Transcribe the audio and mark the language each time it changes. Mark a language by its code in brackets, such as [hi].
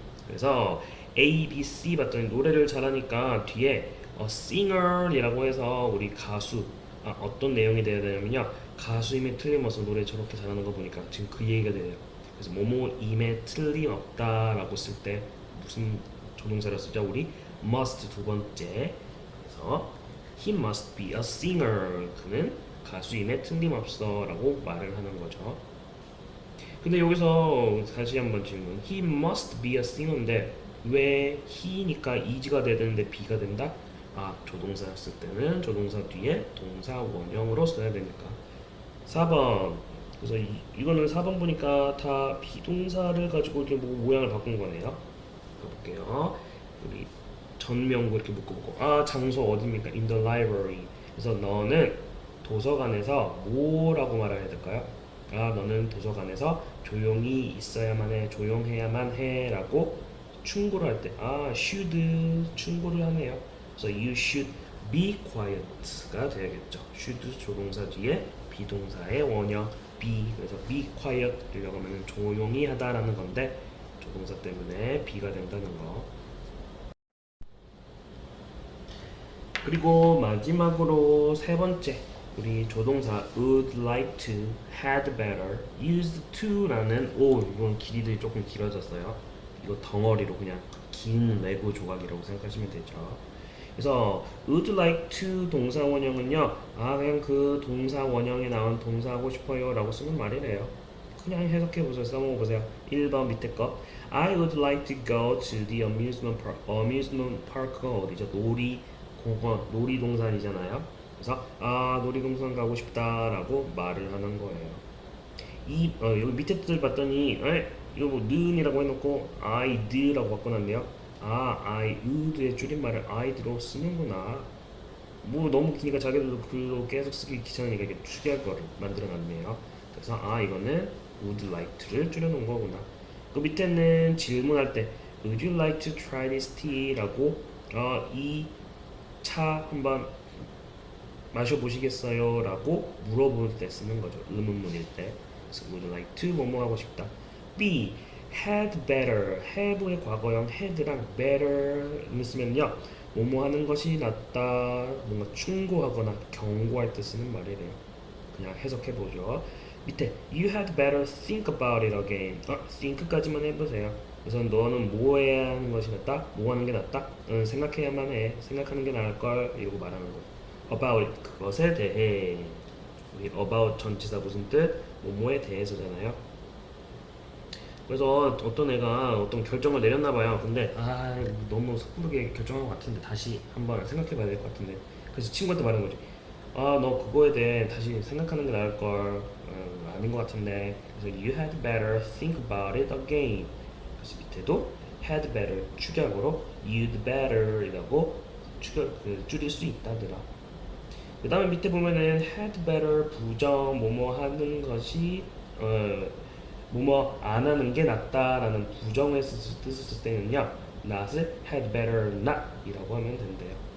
[ko] 그래서 A, B, C 봤더니 노래를 잘하니까 뒤에 singer이라고 해서 우리 가수 어떤 내용이 돼야 되냐면요. 가수임에 틀림없어 노래 저렇게 잘하는 거 보니까 지금 그 얘기가 돼요. 그래서 뭐뭐임에 틀림없다라고 쓸 때 무슨 조동사를 쓰죠? 우리 must 두 번째. 그래서 [en] he must be a singer. [ko] 그는 가수임에 틀림없어라고 말을 하는 거죠. 근데 여기서 다시 한번 질문. [en] He must be a singer [ko] 인데 왜 he니까 is가 돼야 되는데 be가 된다? 조동사였을 때는 조동사 뒤에 동사 원형으로 써야 되니까. 4번. 그래서 이거는 4번 보니까 다 비동사를 가지고 이렇게 모양을 바꾼 거네요. 볼게요. 우리 전명구 이렇게 묶어보고 장소 어디입니까? [en] In the library. [ko] 그래서 너는 도서관에서 뭐라고 말해야 될까요? 너는 도서관에서 조용히 있어야만 해, 조용해야만 해 라고 충고를 할 때 should 충고를 하네요. 그래서 [en] you should be quiet가 [ko] 되겠죠. should 조동사 뒤에 비동사의 원형 be. 그래서 be quiet 이라고 하면 조용히 하다라는 건데 조동사 때문에 be가 된다는 거. 그리고 마지막으로 세 번째 우리 조동사 would like to, had better, used to라는 이건 길이들이 조금 길어졌어요. 이거 덩어리로 그냥 긴 레고 조각이라고 생각하시면 되죠. 그래서 would like to 동사 원형은요 그냥 그 동사 원형에 나온 동사 하고 싶어요 라고 쓰는 말이래요. 그냥 해석해보세요. 써먹어보세요. 1번 밑에 거 [en] I would like to go to the amusement park. [ko] amusement park가 어디죠? 놀이공원, 놀이동산이잖아요. 그래서 놀이동산 가고 싶다라고 말을 하는 거예요. 여기 밑에 뜻을 봤더니 이거 뭐 는이라고 해놓고 I'd라고 바꿔놨네요. I would의 줄임말을 I'd로 쓰는구나. 뭐 너무 기니까 자기들도 글로 계속 쓰기 귀찮으니까 이렇게 축약어를 만들어놨네요. 그래서 이거는 would like to를 줄여놓은 거구나. 그 밑에는 질문할 때 [en] would you like to try this tea? [ko] 라고 이 차 한번 마셔보시겠어요? 라고 물어볼 때 쓰는 거죠. 의문문일 때. 그래서 would like to 뭐뭐 하고 싶다. B. had better. have의 과거형 had랑 better을 쓰면요. 뭐뭐 하는 것이 낫다. 뭔가 충고하거나 경고할 때 쓰는 말이래요. 그냥 해석해보죠. 밑에 [en] you had better think about it again. [ko] think까지만 해보세요. 그래서 너는 뭐 해야 하는 것이 낫다? 뭐 하는 게 낫다? 생각해야만 해. 생각하는 게 나을걸. 이러고 말하는 거예요. about 그것에 대해. 우리 about 전치사 무슨 뜻? 뭐뭐에 대해서잖아요. 그래서 어떤 애가 어떤 결정을 내렸나 봐요. 근데 너무 섣부르게 결정한 것 같은데 다시 한번 생각해 봐야 될 것 같은데. 그래서 친구한테 말한 거지. 너 그거에 대해 다시 생각하는 게 나을 걸. 아닌 것 같은데. 그래서 [en] you had better think about it again. [ko] 그래서 밑에도 had better 축약으로 [en] you'd better [ko] 이라고 줄일 수 있다더라. 그 다음에 밑에 보면은 had better 부정 뭐뭐 하는 것이 뭐뭐 안 하는 게 낫다라는 부정의 뜻을 쓸 때는요 not을 [en] had better not [ko] 이라고 하면 된대요.